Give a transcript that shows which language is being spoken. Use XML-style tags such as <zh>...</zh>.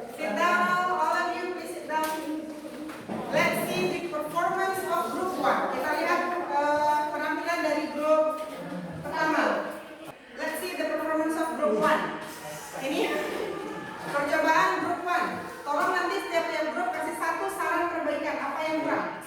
<en>Sit down, all of you, please sit down. Let's see the performance of group 1.</en> <id>Kita lihat penampilan dari grup pertama.</id> <en>Let's see the performance of group 1.</en> <id>Ini percobaan grup 1. Tolong nanti setiap grup kasih satu saran perbaikan apa yang kurang.</id>